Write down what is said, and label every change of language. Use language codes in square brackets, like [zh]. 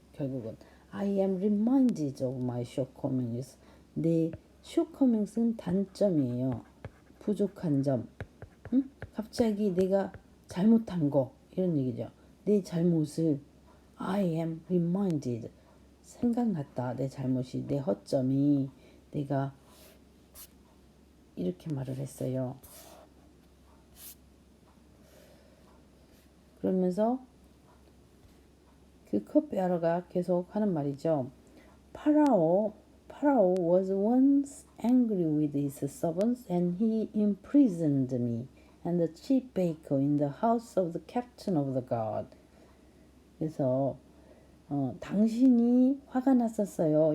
[ko] 결국은 [en] I am reminded of my shortcomings. [ko] 내 shortcomings는 단점이에요. 부족한 점. 갑자기 내가 잘못한 거 이런 얘기죠. 내 잘못을 [en] I am reminded. [ko] 생각났다. 내 잘못이 내 허점이 내가 이렇게 말을 했어요. 그러면서 그 컵베어러가 계속 하는 말이죠. [en] Pharaoh was once angry with his servants and he imprisoned me and the chief baker in the house of the captain of the guard. [ko] 그래서 당신이 화가 났었어요.